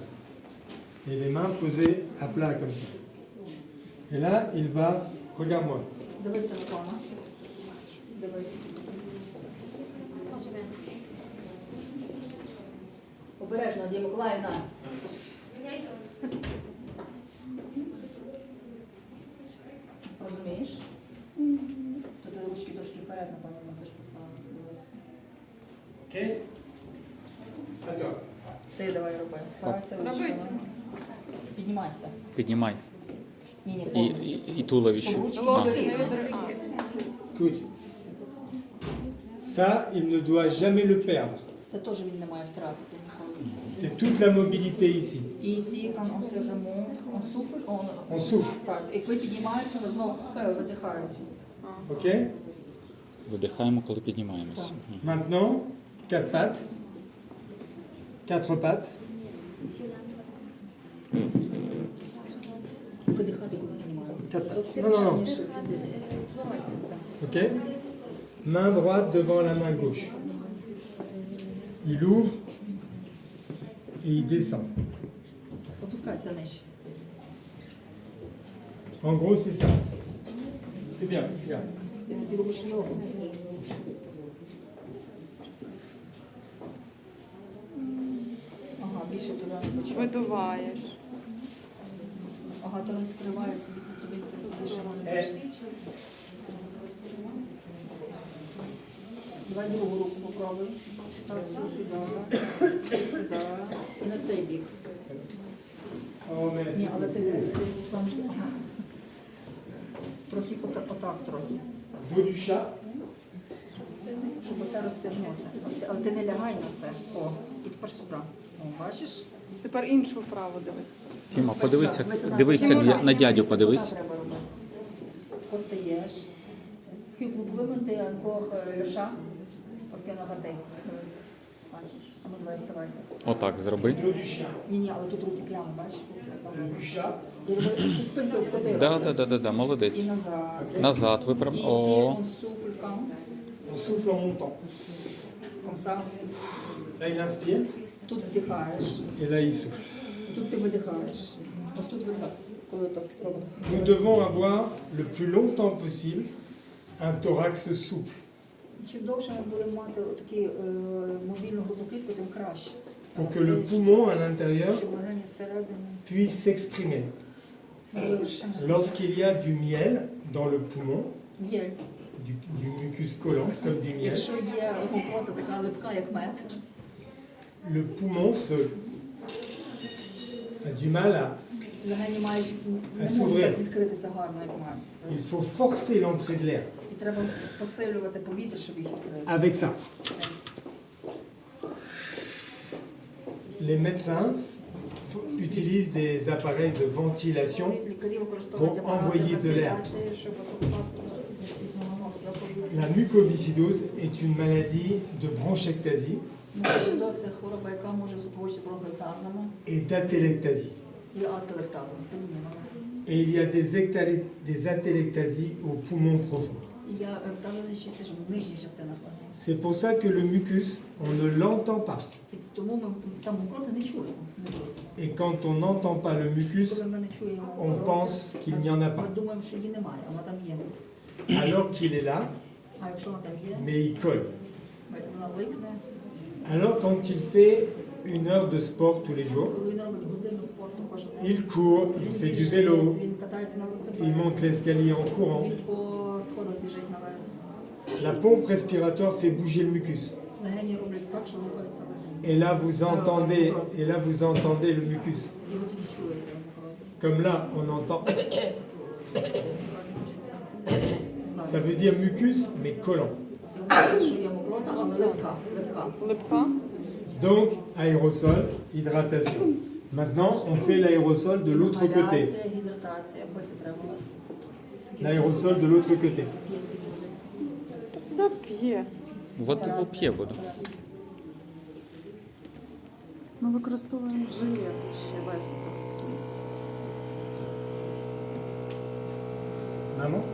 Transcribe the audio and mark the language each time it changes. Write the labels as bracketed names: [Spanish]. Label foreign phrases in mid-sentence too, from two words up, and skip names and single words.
[French] Et les mains posées à plat comme ça. Et là, il va... Regarde-moi. [Ukrainian] Дивися на Тома. Дивись. Обережно, Дія Миколаївна. Розумієш? То ти ручки трошки вперед, напевно, мусиш поставити. Дивись. [French] Ok? À toi. [Ukrainian] Ти давай роби. Впирайся ручками. Піднімайся. Піднімай. Ні, І, повністю. і туловище. Щоб ручки А. були рівні. [French] Écoute. Ça, il ne doit jamais le perdre. [Ukrainian] Це теж він не має втратити ніколи. [French] C'est toute la mobilité ici. І ici, quand on se remonte, on souffle, On souffle. [Ukrainian] Так, і коли піднімається, ви знову видихаєте. Ok? Видихаємо, коли піднімаємося. [French] Maintenant, 4 pattes. 4 pattes. [Ukrainian] Видихати, коли піднімаємося. Так. Зовсім Ну, ну, ну. ніж фізично. [French] Ok? Main droite devant la main gauche. Il ouvre et il descend. [Ukrainian] Опускайся нижче. [French] En gros, c'est ça. C'est bien, regarde. [Ukrainian] Ти не робиш йогу. Ага, більше туди не почув. Видуваєш. Ага, ти розкриває собі це тобі більше. [French] Et [Ukrainian] Давай другу руку попробуй. Став цю сюди. Сюди. І на цей бік. [French] oh, mais [Ukrainian] Ні, але ти сонечко. Ага. Трохи отак трохи. [French] dos du chat. [Ukrainian] Щоб оце розсягнути. Але ти не лягай на це. О, і тепер сюди. О, бачиш? Тепер іншу вправу дивись. Тіма, подивися, Дивися дивися на дядю, подивись. Отак треба робити. Постаєш. Вимити анкох льоша. Оскільки гатей. Дивись. Бачиш? А ну давай вставай. Отак зроби. [French] Dos du chat. [Ukrainian] Ні, але тут руки прямо, бачиш? [French] Dos du chat. [Ukrainian] І роби спинку вкотила. Да, молодець. І назад. Назад виправ. І О, [French] on souffle quand On souffle en montant. comme ça. Là, il inspire [Ukrainian] Тут вдихаєш, [French] et là, il souffle. [Ukrainian] тут ти видихаєш. Ось тут видихаєш, коли так робиш. [French] Nous devons avoir le plus longtemps possible un thorax souple [Ukrainian] Чим довше ми будемо мати такі мобільну грудну клітку, тим краще. [French] pour que le poumon à l'intérieur [Ukrainian] Щоб легені всередині [French] puisse s'exprimer. [Ukrainian] могли розширитися. [French] Lorsqu'il y a du miel dans le poumon, [Ukrainian] Є. [French] du mucus collant comme du miel, [Ukrainian] Якщо є рота така липка, як мед, [French] le poumon a du mal à... [Ukrainian] легені мають не [French] s'ouvrir. [Ukrainian] можуть так відкритися гарно, як мед. [French] Il faut forcer l'entrée de l'air [Ukrainian] І треба посилювати повітря, щоб їх відкрити. [French] avec ça. Les médecins utilisent des appareils de ventilation [Ukrainian] Лікарі використовують [French] pour [Ukrainian] апарати [French] envoyer de l'air. [Ukrainian] вентиляції, щоб [French] La mucoviscidose est une maladie de bronchectasie [Ukrainian] Досить хвороба, яка може супроводжуватися бронхоектазами [French] et d'atelectasie. [Ukrainian] і ателектазом, спиніння. [French] Et il y a des atelectasies au poumon profond. [Ukrainian] І я ектаза частіше в нижніх частинах легень. [French] C'est pour ça que le mucus, on ne l'entend pas. [Ukrainian] І тому ми там мокроти не чуємо. Не зовсім. [French] Et quand on n'entend pas le mucus, [Ukrainian] Коли ми не чуємо [French] on [Ukrainian] мокроти, [French] pense qu'il n'y en a [Ukrainian] ми [French] pas. [Ukrainian] думаємо, що її немає, а вона там є. [French] Alors qu'il est là, [Ukrainian] А якщо вона там є, [French] mais il colle. [Ukrainian] вона липне. [French] Alors quand il fait une heure de sport tous les jours, [Ukrainian] Коли він робить годину спорту кожен день, [French] il court, il [Ukrainian] він [French] fait du [Ukrainian] біжить, [French] vélo, [Ukrainian] він катається на [French] il [Ukrainian] велосипеді, [French] monte l'escalier en courant. [Ukrainian] він по сходах біжить наверх. [French] La pompe respiratoire fait bouger le mucus. [Ukrainian] Легені роблять так, що рухаються легені. [French] Et là vous entendez le mucus. [Ukrainian] І ви тоді чуєте мокроти. [French] Comme là, on entend. [Ukrainian] Зараз. [French] Ça veut dire mucus, mais collant. [Ukrainian] Це значить, що є мокрота, але липка. Липка. [French] Donc, aérosol, hydratation. Maintenant, on fait l'aérosol de l'autre côté. [Ukrainian] Інгаляція, гідратація, пити треба. Скільки [French] L'aérosol de l'autre côté. [Ukrainian] п'є, скільки буде? Та п'є. Воду п'є воду. Ми використовуємо жилет ще вестовський. [French] Maman?